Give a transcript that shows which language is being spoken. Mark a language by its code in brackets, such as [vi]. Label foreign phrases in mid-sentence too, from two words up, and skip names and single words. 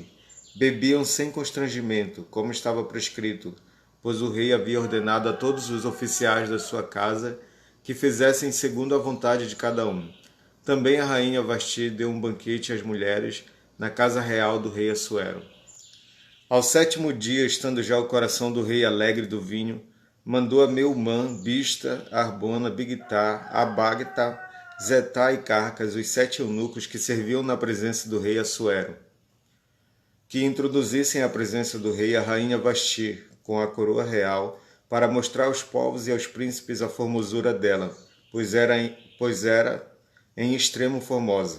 [pt] Bebiam sem constrangimento, como estava prescrito, pois o rei havia ordenado a todos os oficiais da sua casa que fizessem segundo a vontade de cada um. Também a rainha Vasti deu um banquete às mulheres na casa real do rei Assuero. Ao 7º dia, estando já o coração do rei alegre do vinho, mandou a Meumã, Bista, Arbona, Bigtá, Abagtá, Zetá e Carcas, os 7 eunucos que serviam na presença do rei Assuero, que introduzissem à presença do rei a rainha Vasti, com a coroa real, para mostrar aos povos e aos príncipes a formosura dela, pois era em extremo formosa.